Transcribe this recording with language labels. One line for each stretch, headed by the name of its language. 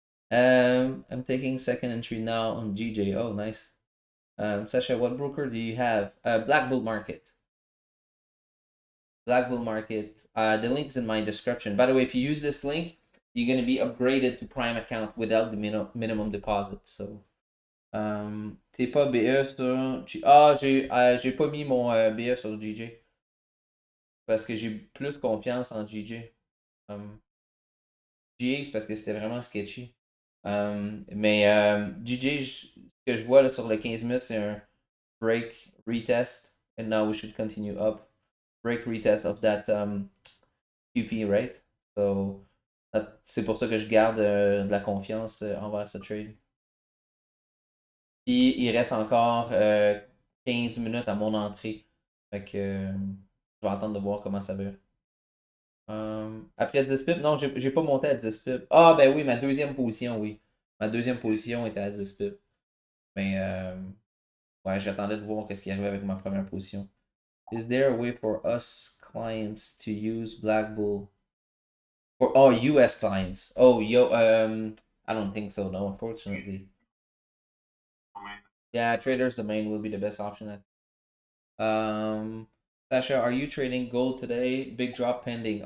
English: I'm taking second entry now on GJ. Oh, nice. Sasha, what broker do you have? Black Bull Market. Black Bull Market. The link is in my description. By the way, if you use this link, you're gonna be upgraded to Prime account without the minimum deposit.
French: So, t'es pas BE sur. J'ai pas mis mon BE sur GJ parce que j'ai plus confiance en GJ. GA, c'est parce que c'était vraiment sketchy. Mais GJ, ce que je vois là, sur le 15 minutes, c'est un break retest.
English: And now we should continue up. Break retest of that QP, right?
French: So, c'est pour ça que je garde de la confiance envers ce trade. Puis, il reste encore 15 minutes à mon entrée. Fait que je vais attendre de voir comment ça va. Après 10 pips, non, j'ai pas monté à 10 pips. Ah, ben oui, ma deuxième position, oui. Ma deuxième position était à 10 pips. Mais, ouais, j'attendais de voir qu'est-ce qui arrivait avec ma première position.
English: Is there a way for us clients to use Black Bull? For US clients. I don't think so, no, unfortunately. Yeah, Trader's Domain will be the best option. Sasha, are you trading gold today? Big drop pending.